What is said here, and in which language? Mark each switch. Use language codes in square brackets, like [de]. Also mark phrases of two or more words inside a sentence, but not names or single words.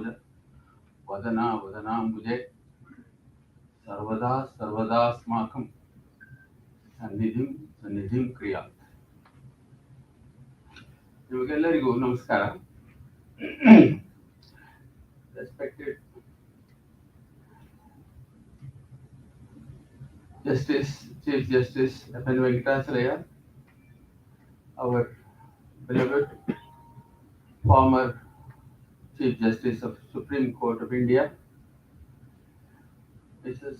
[sa] वदना वदनाम्बुजे सर्वदा सर्वदास्माकं सन्निधिं सन्निधिं क्रियात्. [kn] ನಿಮಗೆಲ್ಲರಿಗೂ ನಮಸ್ಕಾರ. [en] Respected Justice, Chief Justice F.N. Venkatacharya, our beloved former Chief Justice of Supreme Court of India, Mrs.